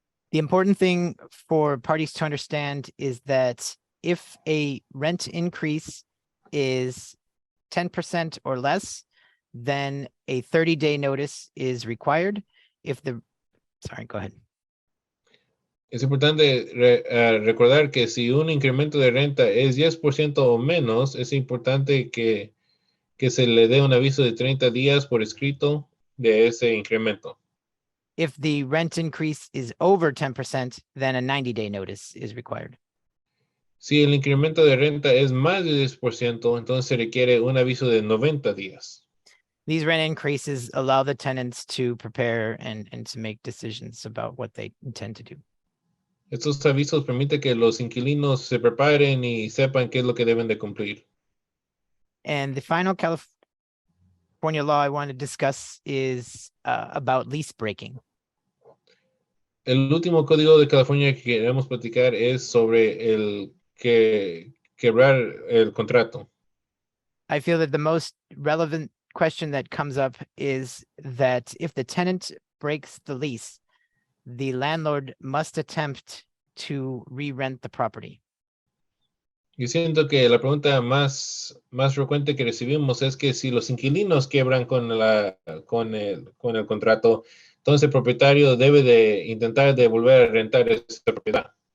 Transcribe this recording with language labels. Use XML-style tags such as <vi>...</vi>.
<en>The important thing for parties to understand is that if a rent increase is 10% or less, then a 30-day notice is required. Go ahead.</en> <es>Es importante recordar que si un incremento de renta es 10% o menos, es importante que se le dé un aviso de 30 días por escrito de ese incremento.</es> <en>If the rent increase is over 10%, then a 90-day notice is required.</en> <es>Si el incremento de renta es más de 10%, entonces se requiere un aviso de 90 días.</es> <en>These rent increases allow the tenants to prepare and to make decisions about what they intend to do.</en> <es>Estos avisos permiten que los inquilinos se preparen y sepan qué es lo que deben de cumplir.</es> <en>And the final California law I want to discuss is about lease breaking.</en> <es>El último código de California que queremos platicar es sobre el quebrar el contrato.</es> <en>I feel that the most relevant question that comes up is that if the tenant breaks the lease, the landlord must attempt to re-rent the property.</en> <es>Yo siento que la pregunta más frecuente que recibimos es que si los inquilinos quiebran con el contrato, entonces el propietario debe de intentar de volver a rentar esa propiedad.</es>